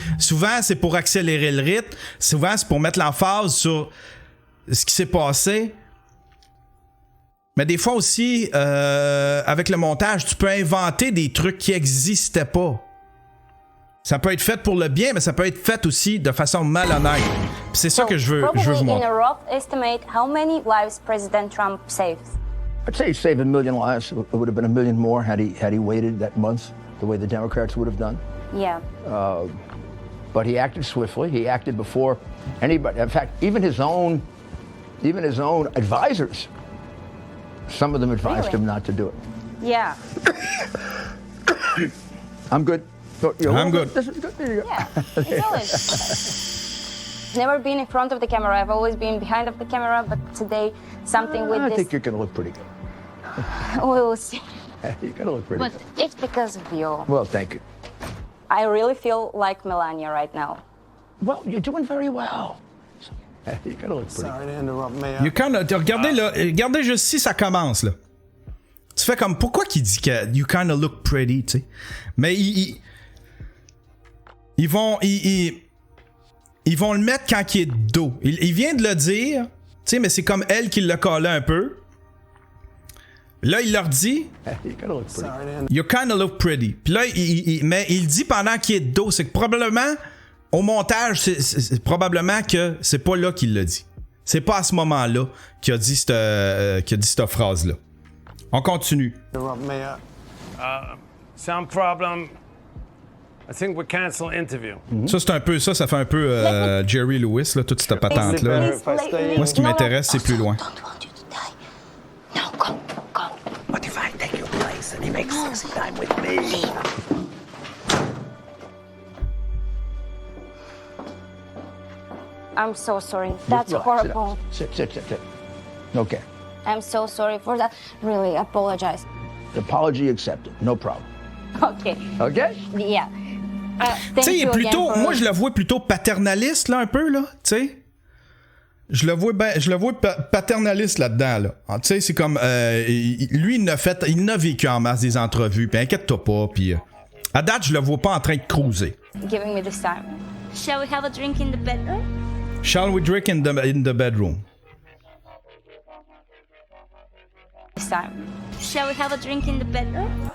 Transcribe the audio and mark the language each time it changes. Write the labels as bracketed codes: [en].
[fr] Souvent, c'est pour accélérer le rythme. Souvent, c'est pour mettre l'emphase sur ce qui s'est passé. Mais des fois aussi, avec le montage, tu peux inventer des trucs qui n'existaient pas. Ça peut être fait pour le bien, mais ça peut être fait aussi de façon malhonnête. Puis c'est ça que je veux vous montrer. [en] In a rough estimate, how many lives President Trump saves? I'd say he saved 1 million lives. It would have been 1 million more had he waited that month, the way the Democrats would have done. Yeah. But he acted swiftly. He acted before anybody. In fact, even his own advisors. Some of them advised him not to do it. Yeah. I'm good. I'm good. This is good. There you go. Yeah. It's always. Never been in front of the camera. I've always been behind of the camera. But today, something with I this. I think you're going to look pretty good. We will see. You're going to look pretty But good. it's because of you. Well, thank you. I really feel like Melania right now. Well, you're doing very well. You're going to look pretty Sorry to interrupt, man. You kinda, [fr] regardez, là, regardez juste si ça commence, là. Tu fais comme, pourquoi qu'il dit que [en] you kinda look pretty, [fr] tu sais? Mais ils vont le mettre quand il est de dos. Il vient de le dire, tu sais, mais c'est comme elle qui l'a collé un peu. Là, il leur dit, [en] you kinda look pretty. [fr] Puis là, mais il dit pendant qu'il est de dos. C'est que probablement, au montage, c'est probablement que c'est pas là qu'il l'a dit. C'est pas à ce moment-là qu'il a dit cette phrase-là. On continue. [en] Sound problem. I think we cancel interview. [fr] Ça, c'est un peu ça fait un peu Jerry Lewis, là, toute cette patente-là. Moi, ce qui m'intéresse, c'est plus loin. [en] No, come. What if I take your place and he makes sexy time with me? I'm so sorry. That's horrible. Sit. Okay. I'm so sorry for that. Really, apologize. Apology accepted. No problem. Okay. Okay? Yeah. [fr] Tu sais, il est [en] Thank you [fr] plutôt. [en] again [fr] Moi, je le vois plutôt paternaliste, là, un peu, là. Tu sais? Je le vois paternaliste là-dedans, là. Tu sais, c'est comme. Lui, il n'a vécu en masse des entrevues, puis inquiète-toi pas, puis. À date, je le vois pas en train de cruiser. [en] Giving me this time. Shall we have a drink in the bedroom? Shall we drink in the bedroom? This time. Shall we have a drink in the bedroom?